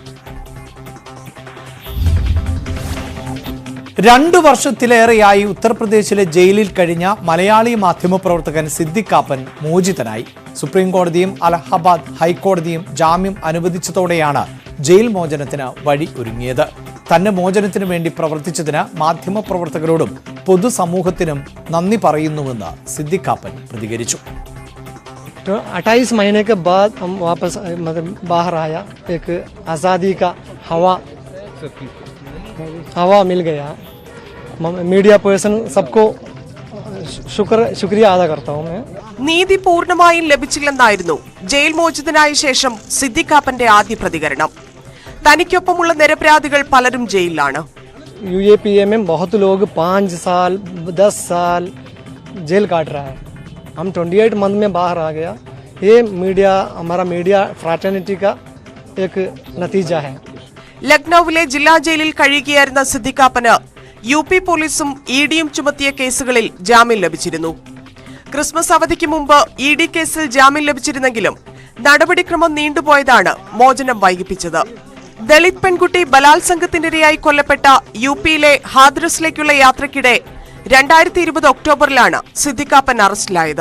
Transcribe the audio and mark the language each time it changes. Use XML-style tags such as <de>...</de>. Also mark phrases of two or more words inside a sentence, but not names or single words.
<ml>2 വർഷത്തിലേറെയായി ഉത്തർപ്രദേശിലെ ജയിലിൽ കഴിഞ്ഞ മലയാളി മാധ്യമപ്രവർത്തകൻ സിദ്ദിഖ് കാപ്പൻ മോചിതനായി. സുപ്രീം കോടതിയും അലഹബാദ് ഹൈക്കോടതിയും ജാമ്യം അനുവദിച്ചതോടെയാണ് ജയിൽ മോചനത്തിന് വഴി ഒരുങ്ങിയത്. തന്റെ മോചനത്തിനു വേണ്ടി പ്രവർത്തിച്ചതിന് മാധ്യമപ്രവർത്തകരോടും പൊതുസമൂഹത്തിനും നന്ദി പറയുന്നുവെന്ന് സിദ്ദിഖ് കാപ്പൻ പ്രതികരിച്ചു.</ml> <hi>28 महीने के बाद हम वापस बाहर आया. एक आज़ादी का हवा मिल गया.</hi> <en>media person</en> <hi>सबको शुक्रिया अदा करता हूँ मैं.</hi> <ml>നീതി പൂർണ്ണമായും ലഭിച്ചില്ലെന്നായിരുന്നു ജയിൽ മോചിതനായ ശേഷം സിദ്ദിഖ് കാപ്പന്റെ ആദ്യ പ്രതികരണം. തനിക്കൊപ്പമുള്ള നിരപരാധികൾ പലരും ജയിലിലാണ്.</ml> <hi>UAPA में बहुत लोग 5 साल 10 साल जेल काट रहा है. हम 28 मंथ में बाहर आ गया. ये हमारा</hi> <en>media fraternity</en> <hi>का एक नतीजा है.</hi> <ml>ലക്നൌവിലെ ജില്ലാ ജയിലിൽ കഴിയുകയായിരുന്ന സിദ്ദിഖ് കാപ്പന് UP പോലീസും EDയും ചുമത്തിയ കേസുകളിൽ ജാമ്യം ലഭിച്ചിരുന്നു. ക്രിസ്മസ് അവധിക്ക് മുമ്പ് ED കേസിൽ ജാമ്യം ലഭിച്ചിരുന്നെങ്കിലും നടപടിക്രമം നീണ്ടുപോയതാണ് മോചനം വൈകിപ്പിച്ചത്. ദളിത് പെൺകുട്ടി ബലാത്സംഗത്തിനിരയായി കൊല്ലപ്പെട്ട UPയിലെ ഹാദ്രസിലേക്കുള്ള യാത്രയ്ക്കിടെ 2020 ഒക്ടോബറിലാണ് സിദ്ദിഖ് കാപ്പൻ അറസ്റ്റിലായത്.</ml>